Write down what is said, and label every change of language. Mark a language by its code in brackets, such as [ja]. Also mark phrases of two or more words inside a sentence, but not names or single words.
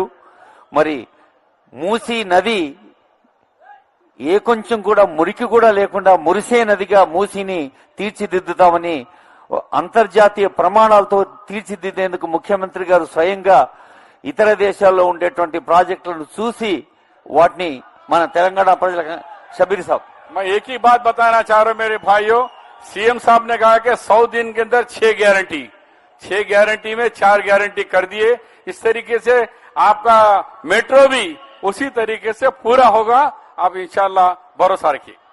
[te] మరి మూసీ నది ఏ కొంచెం కూడా మురికి కూడా లేకుండా మురిసే నదిగా మూసీని తీర్చిదిద్దుతామని అంతర్జాతీయ ప్రమాణాలతో తీర్చిదిద్దేందుకు ముఖ్యమంత్రి గారు స్వయంగా ఇతర దేశాల్లో ఉండేటువంటి ప్రాజెక్టులను చూసి వాటిని మన తెలంగాణ ప్రజలకు शबीर साहब, [hi] मैं एक ही बात बताना चाह रहा हूं मेरे भाइयों। सीएम साहब ने कहा कि 100 दिन के अंदर 6 गारंटी में 4 गारंटी कर दिए। इस तरीके से आपका मेट्रो भी उसी तरीके से पूरा होगा। आप इंशाल्लाह भरोसा रखिए।